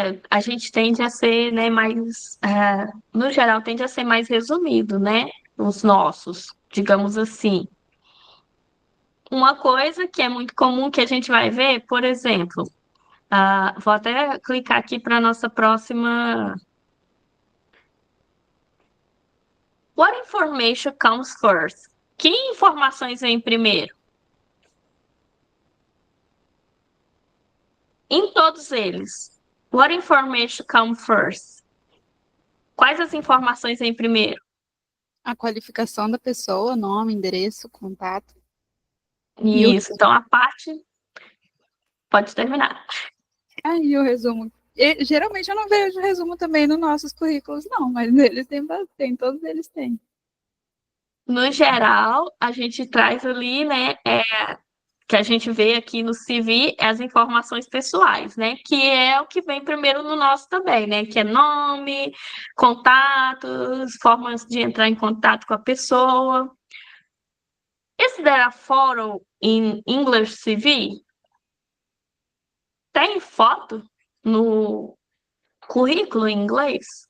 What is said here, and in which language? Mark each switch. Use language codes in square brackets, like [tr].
[pt] A gente tende a ser, né, mais, no geral, tende a ser mais resumido, né? Os nossos, digamos assim. Uma coisa que é muito comum que a gente vai ver, por exemplo, vou até clicar aqui para a nossa próxima. [en] What information comes first? [pt] Que informações vêm primeiro? Em todos eles. [en] What information comes first? [pt] Quais as informações vêm primeiro? A qualificação da pessoa, nome, endereço, contato. E o, Isso, então a parte pode terminar. e o resumo. Geralmente eu não vejo resumo também nos nossos currículos, não, mas eles têm bastante, todos eles têm. No geral, a gente traz ali, né, que a gente vê aqui no CV, as informações pessoais, né, que é o que vem primeiro no nosso também, né, que é nome, contatos, formas de entrar em contato com a pessoa. [en] Is there a photo in English CV? [pt] Tem foto no currículo em inglês?